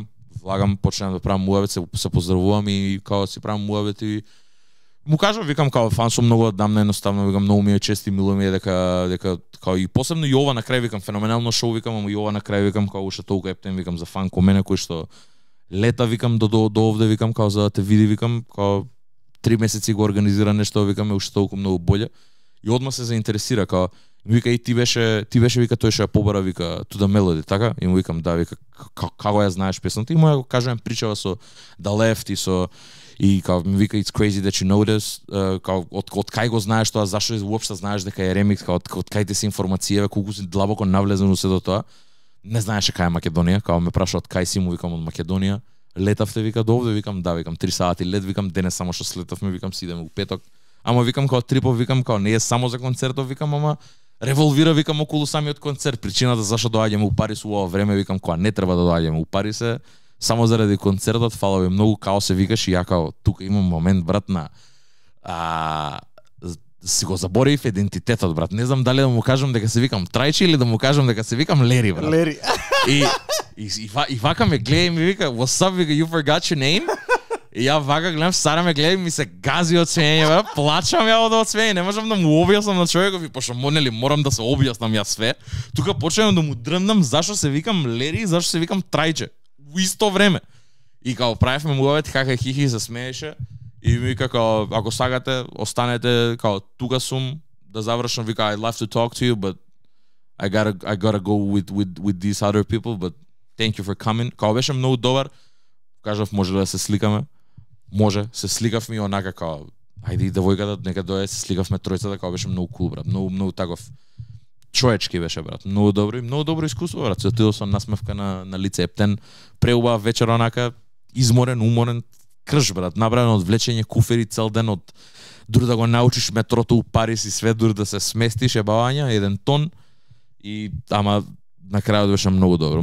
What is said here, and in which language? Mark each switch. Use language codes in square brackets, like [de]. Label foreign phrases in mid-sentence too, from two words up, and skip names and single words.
[mk] Влагам, почнам да правам муабет, се поздравувам и као си правам муабет и му кажам, викам као фан сум многу одамна, едноставно викам многу ми е чест и мило ми е дека као и посебно и ова на крај викам феноменално шоу викам, ама и ова на крај викам као уште толку ептен викам за фан ко мене кој што лета викам до овде викам као за да те види викам као 3 месеци го организира нешто викам уште толку многу боле и одма се заинтересира као вика и ти беше вика тој што ја побара вика To The Melody, така? И му викам да вика како ја знаеш песната и му ја го кажувам причава со The Left и со и као ми вика [en] It's crazy that you know this, [mk] као од кај го знаеш тоа, зашто уопште знаеш дека е ремикс, као од кај ти се информацијаве, колку си длабоко навлезен се до тоа. Не знаеше кај е Македонија, као ме праша од кај си, му викам од Македонија. Летавте вика до овде, викам да, викам 3 сати лет, викам денес само што слетавме, викам си идеме у петок. Ама викам као трипов, викам као не е само за концертов, викам ама револвира викам околу самиот концерт. Причината зашто доаѓаме у Париз у ова време викам кога не треба да доаѓаме у Париз е само заради концертот, фала ви многу, као се викаш и ја као тука имам момент брат на си го заборив идентитетот брат. Не знам дали да му кажам дека се викам Трајчи или да му кажам дека се викам Лери брат. Лери. И вака ме гледа и ми вика [en] What's up, [mk] вика, [en] you forgot your name? [mk] И ја вака гледам, Сара ме гледа и ми се гази од смење, бе, плачам ја од смење, не можам да му објаснам на човеков и пошто морам да се објаснам ја све. Тука почнам да му дрндам зашто се викам Лери и зашто се викам Трајче. Во исто време. И као правевме муабет, хаха хихи се смееше и ми вика као ако сакате останете, као тука сум да завршам, вика [en] I'd love to talk to you but I gotta go with these other people but thank you for coming. [mk] Као беше многу добар. Кажав може да се сликаме. Може, се сликавме и онака као ајде и девојката нека дојде, се сликавме тројцата, као беше многу кул брат. Многу таков човечки беше брат. Многу добро искуство брат. Се отидов со насмевка на лице ептен, преубав вечер онака изморен, уморен, крш брат, направено од влечење куфери цел ден, од дури да го научиш метрото у Париз и све, дури да се сместиш ебавања, 1 тон и ама на крајот беше многу добро.